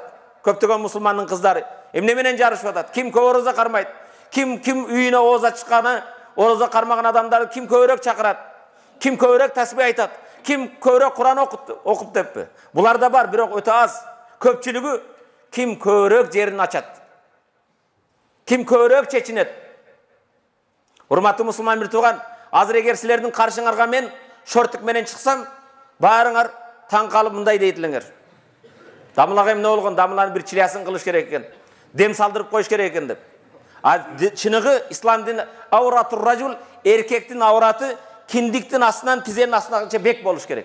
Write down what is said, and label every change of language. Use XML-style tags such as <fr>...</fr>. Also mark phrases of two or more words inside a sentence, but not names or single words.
<kk>Көптеген мұсылманның қыздары емнеменен жарышып атады. Кім көп ораза қармайды, кім үйіне ораза шыққаны, ораза қармаған адамдарды кім көбірек шақырады, кім көбірек тәсбih айтады, кім көбірек Құран оқып деппі. Бұлар да бар, бірақ өте аз. Көпшілігі кім көбірек жерін ашады, кім көбірек шешінеді.</kk> <ky>Урматтуу мусулман бир тууган, азыр эгер силердин каршыңарга мен шортук менен чыксам, баарыңар таң калып мындай дейт элеңер. Дамылага эмне болгон? Дамыланын бир чилиясын кылыш керек экен. Дем салдырып коюш керек экен деп. Чыныгы ислам дини</ky> <ar>عورة الرجل,</ar> <ky>эркектин аураты киндиктин астынан тизенин астынагыча бек болуш керек.</ky>